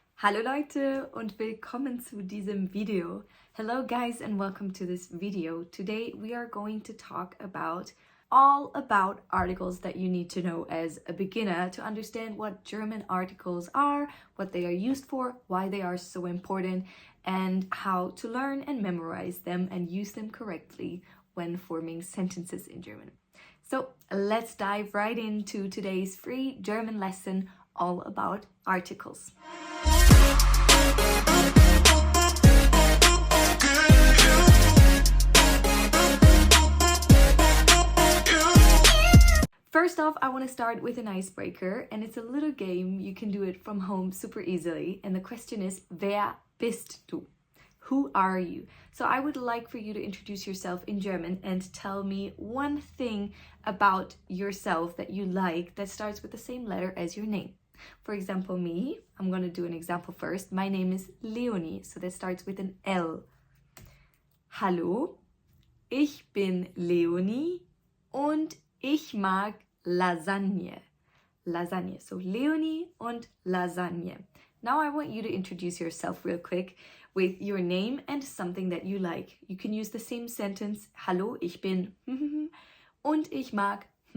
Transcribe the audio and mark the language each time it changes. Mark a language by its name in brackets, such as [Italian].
[German] Hallo Leute und willkommen zu diesem Video. [English] Hello guys and welcome to this video. Today we are going to talk about all about articles that you need to know as a beginner to understand what German articles are, what they are used for, why they are so important, and how to learn and memorize them and use them correctly when forming sentences in German. So let's dive right into today's free German lesson all about articles. First off, I want to start with an icebreaker, and it's a little game. You can do it from home super easily. And the question is, [German] wer bist du? [English] Who are you? So I would like for you to introduce yourself in German and tell me one thing about yourself that you like that starts with the same letter as your name. For example, me, I'm going to do an example first. My name is Leonie, so that starts with an L. [German] Hallo, ich bin Leonie und ich mag Lasagne. Lasagne. So Leonie und Lasagne. [English] Now I want you to introduce yourself real quick with your name and something that you like. You can use the same sentence. [German] Hallo, ich bin und ich mag.